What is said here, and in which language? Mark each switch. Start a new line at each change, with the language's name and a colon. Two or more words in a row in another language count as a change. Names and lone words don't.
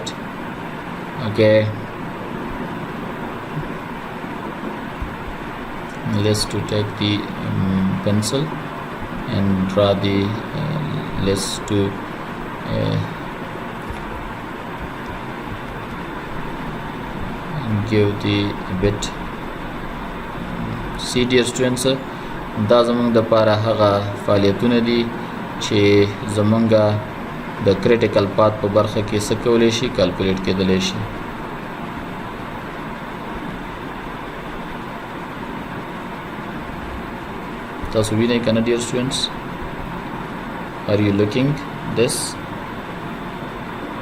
English: Okay, let's to take the pencil and draw the let's to give the bit. See dear students,
Pashto: دا زمونږ د پاره هغه فعالیتونه دي چې زمونږه د
English: critical path
Pashto: په برخه کې څه کولی شي کیلکولیټ کېدلی شي. تاسو وینئ که نه
English: dear students, are you looking this